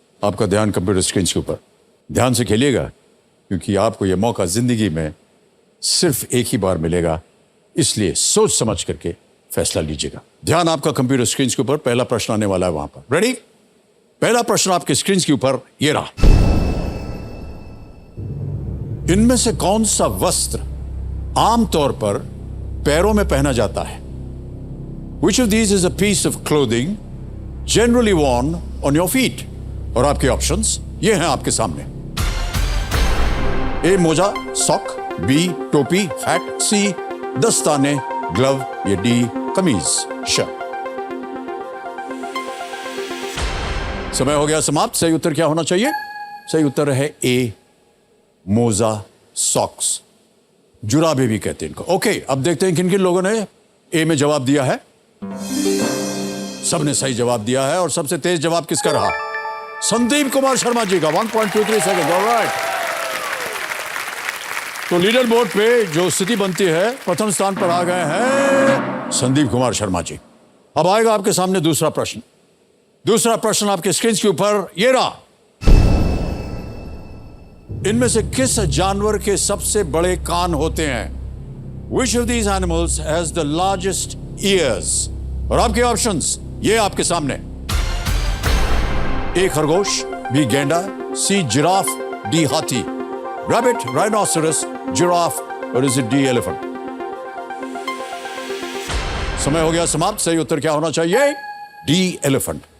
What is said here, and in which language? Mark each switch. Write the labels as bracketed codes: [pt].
[hi] आपका ध्यान computer screen के ऊपर, ध्यान से खेलिएगा, क्योंकि आपको यह मौका जिंदगी में सिर्फ एक ही बार मिलेगा, इसलिए सोच समझ करके फैसला लीजिएगा। ध्यान आपका कंप्यूटर स्क्रीन के ऊपर। पहला प्रश्न आने वाला है वहां पर। रेडी? पहला प्रश्न आपके स्क्रीन के ऊपर ये रहा। इनमें से कौन सा वस्त्र आमतौर पर पैरों में पहना जाता है? [en] Which of these is a piece of clothing generally worn on your feet? [hi] और आपके ऑप्शंस ये हैं आपके सामने। ए मोजा, सॉक, बी टोपी, हैट, सी दस्ताने, ग्लव, ये डी कमीज, शर्ट। समय हो गया समाप्त। सही उत्तर क्या होना चाहिए? सही उत्तर है ए, मोजा, सॉक्स, जुराबे भी कहते हैं इनको। ओके, अब देखते हैं किन किन लोगों ने ए में जवाब दिया है। सबने सही जवाब दिया है और सबसे तेज जवाब किसका रहा? संदीप कुमार शर्मा जी का, 1.23 सेकंड। ऑलराइट, तो लीडर बोर्ड पे जो स्थिति बनती है, प्रथम स्थान पर आ गए हैं संदीप कुमार शर्मा जी। अब आएगा आपके सामने दूसरा प्रश्न। दूसरा प्रश्न आपके स्क्रीन के ऊपर ये रहा। इनमें से किस जानवर के सबसे बड़े कान होते हैं? [en] Which of these animals has the largest ears? [hi] और आपके ऑप्शंस ये आपके सामने। ए खरगोश, बी गेंडा, सी जिराफ, डी हाथी, रैबिट, राइनोसरस, जिराफ, और [en] Is it the elephant? [hi] समय हो गया समाप्त। सही उत्तर क्या होना चाहिए? D elephant.